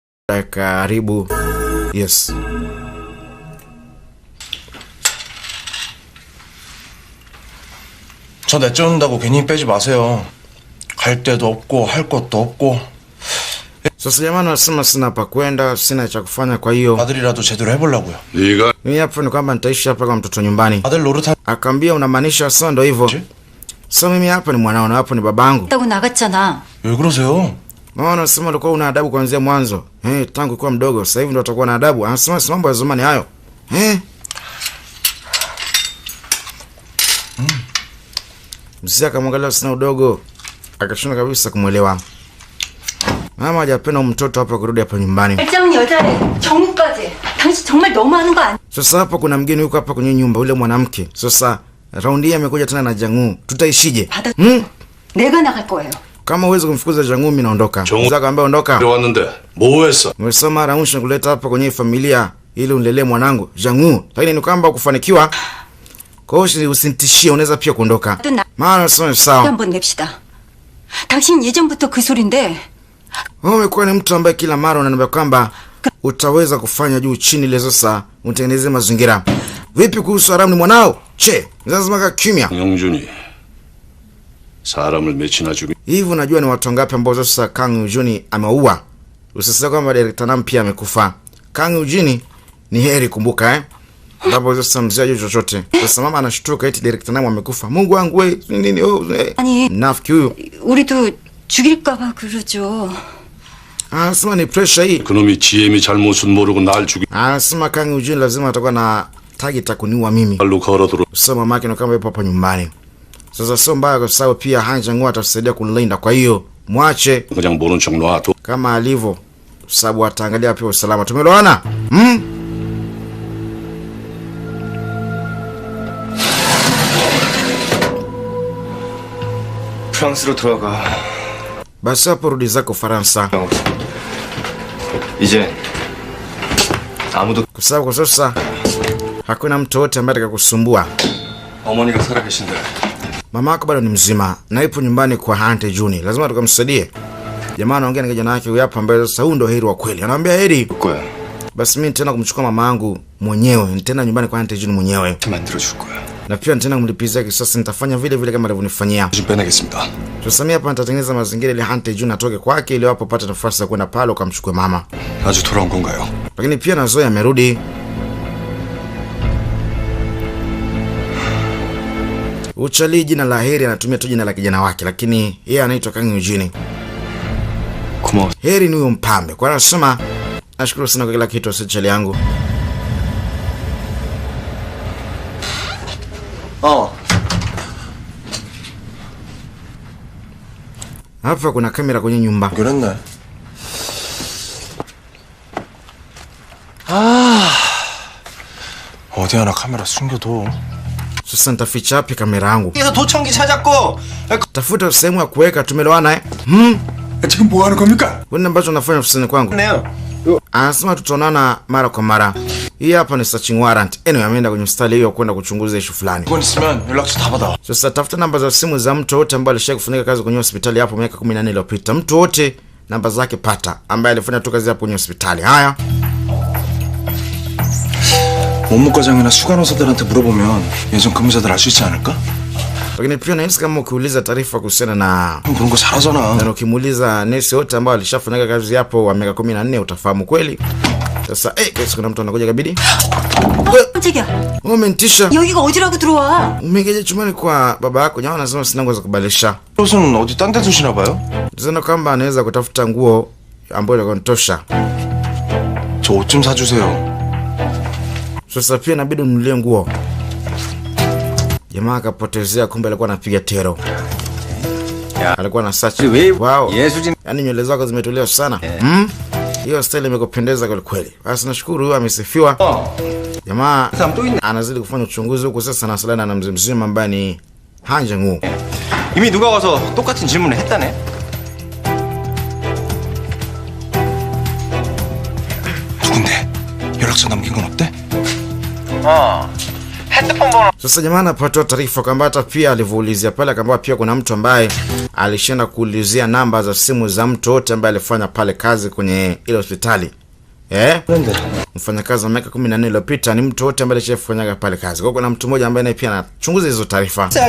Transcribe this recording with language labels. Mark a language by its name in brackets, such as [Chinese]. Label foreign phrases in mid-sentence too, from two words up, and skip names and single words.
[Swahili] Karibu. Yes. [Korean] 저 내쫓는다고 괜히 빼지 마세요. 갈 데도 없고 할 것도 없고. [Swahili] Sasa jamani, nasema sina pa kwenda, sina cha kufanya, kwa hiyo [Korean] 아들이라도 제대로 해보려고요. 네가 [Swahili] mimi hapa ni kwamba nitaishi hapa kama mtoto nyumbani. [Korean] 아들 노릇하. [Swahili] Akamwambia unamaanisha sasa ndio hivyo? Sasa mimi hapa ni mwanao na hapo ni babangu. [Korean] 따고 나갔잖아. 왜 그러세요? [Swahili] Mama anasema ulikuwa una adabu kuanzia mwanzo. Tangu kwa mdogo, sasa hivi ndio utakuwa na adabu. Anasema si mambo ya zamani hayo. Mzee akamwangalia sina udogo. Akashona kabisa kumuelewa. Mama hajapenda mtoto hapa kurudi hapa nyumbani. [Korean] 백장은 여자래. 정우까지. 당신 정말 너무하는 거 아니야? [Swahili] Sasa hapa kuna mgeni yuko hapa kwenye nyumba, ule mwanamke. Sasa raundi hii amekuja tena na Jangu. Tutaishije? [Korean] 내가 나갈 거예요. [Swahili] Kama uweze kumfukuza Jangu mimi naondoka. Mzee akamwambia ondoka. [Korean] 들어왔는데 뭐 했어? [Swahili] Umesema Rausha kuleta hapa kwenye familia ili unilelee mwanangu Jangu. Lakini ni kwamba kufanikiwa. Kwa hiyo usinitishie, unaweza pia kuondoka. Maana sio sawa. [Korean] 한번 냅시다. 당신 예전부터 그 소린데. [Swahili] Wewe umekuwa ni mtu ambaye kila mara unaniambia kwamba utaweza kufanya juu chini ile, sasa utengeneze mazingira. Vipi kuhusu Haramu, ni mwanao? Che, lazima kaa kimya. [Korean] 영준이 사람을 몇이나 죽인. [Swahili] Hivi unajua ni watu ngapi ambao sasa Kang Eugene ameua? Usisahau kwamba director Nam pia amekufa. Kang Eugene ni heri kumbuka Baba sasa mzee ajue chochote. Sasa mama anashtuka eti director Nam amekufa. Mungu wangu wewe, nini [Korean] 아니, [Swahili] nafiki huyo. [Korean] 우리도 죽일까 봐 그러죠. [Swahili] Anasema ni pressure hii. [Korean] 그놈이 GM이 잘못은 모르고 날 죽인. [Swahili] Anasema Kang Eugene lazima atakuwa na target ya kuniua mimi. [Korean] 발로 걸어들어. [Swahili] Sasa mama yake kama yupo hapa nyumbani. Sasa sio mbaya kwa sababu pia Han Jang-woo atasaidia kunilinda, kwa hiyo mwache [Korean] 그냥 모른 척 놔둬. [Swahili] kama alivyo, sababu ataangalia pia usalama. Tumeelewana? [Korean] 프랑스로 들어가. [Swahili] Basi hapo rudi zako Faransa. [Korean] 이제 아무도. [Swahili] Kwa sababu kwa sasa hakuna mtu wote ambaye atakakusumbua. [Korean] 어머니가 살아 계신데. [Swahili] Mama yako bado ni mzima na ipo nyumbani kwa Han Tae-jun. Lazima tukamsaidie. Jamaa anaongea na kijana wake huyu hapa ambaye sasa huyu ndio heri wa kweli. Anamwambia heri. [Korean] 거야. [Swahili] Basi mimi nitaenda kumchukua mama yangu mwenyewe. Nitaenda nyumbani kwa Han Tae-jun mwenyewe. [Korean] 만들어 줄 거야. [Swahili] Na pia nitaenda kumlipizia kisasi, nitafanya vile vile kama alivyonifanyia. [Korean] 좀 빼내겠습니다. [Swahili] Sasa mimi hapa nitatengeneza mazingira ili Han Tae-jun atoke kwake ili wapo pate nafasi ya kwenda pale ukamchukue mama. [Korean] 아주 돌아온 건가요? [Swahili] Lakini pia na Zoe amerudi. Uchali jina la Heri anatumia tu jina la kijana wake, lakini yeye anaitwa Kang Eugene. [Korean] 고마워. [Swahili] Heri ni huyo mpambe. Kwa nasema nashukuru sana kwa kila kitu Uchali yangu. Hapa kuna kamera kwenye nyumba. [Korean] 그랬네. 어디 하나 카메라 숨겨둬. [Swahili] Sasa nitaficha wapi kamera yangu? [Korean] 여기서 도청기 찾았고. [Swahili] Tafuta sehemu ya kuweka, tumeelewana [Korean] 지금 뭐 하는 겁니까? [Swahili] Wewe ambacho unafanya ofisini kwangu. [Korean] 네요. [Swahili] Anasema tutaonana mara kwa mara. Hii hapa ni [English] searching warrant. [Swahili] Ameenda kwenye mstari hiyo kwenda kuchunguza issue fulani. [Korean] 돈 있으면 연락처 다 받아. [Swahili] Sasa tafuta namba za simu za mtu wote ambaye alishawahi kufanya kazi kwenye hospitali hapo miaka 14 iliyopita. Mtu wote namba zake pata ambaye alifanya tu kazi hapo kwenye hospitali. Haya. [Korean] 원무과장이나 수간호사들한테 물어보면 예전 근무자들 알 수 있지 않을까? [Swahili] Lakini pia nahisi kama ukiuliza taarifa kuhusiana na [Korean] 그런 거 잘하잖아. [Swahili] na ukimuuliza nesi wote ambao alishafanya kazi hapo wa miaka 14 utafahamu kweli. Sasa kesi kuna mtu anakuja kabidi. [Korean] 깜짝이야. [Swahili] Umenitisha. [Korean] 여기가 어디라고 들어와? [Swahili] Umeingia chumbani kwa baba yako, nyama anasema sina nguo za kubadilisha. [Korean] 옷은 어디 딴 데 두시나 봐요? [Swahili] Tazama kwamba anaweza kutafuta nguo ambayo inatosha. [Korean] 저 옷 좀 사주세요. [Swahili] Sasa pia inabidi ununulie nguo. Jamaa akapotezea, kumbe alikuwa anapiga tero. Alikuwa na search. Wow. Yaani nywele zako zimetolewa sana. Hiyo style imekupendeza kweli kweli. Basi nashukuru huyu amesifiwa. Jamaa anazidi kufanya uchunguzi huko sasa, anasalana na mzee mzima ambaye ni Han Jang-woo. [Korean] 이미 누가 와서 똑같은 질문을 했다네. 누군데? 연락처 남긴 건 없대? 핸드폰 번호. [Swahili] Sasa jamaa anapata taarifa kwamba hata pia alivyoulizia pale kwamba pia kuna mtu ambaye alishinda kuulizia namba za simu za mtu wote ambaye alifanya pale kazi kwenye ile hospitali Mfanyakazi wa miaka 14 iliyopita ni mtu wote ambaye alishafanyaga pale kazi. Kwa hiyo kuna mtu mmoja ambaye naye pia anachunguza hizo taarifa.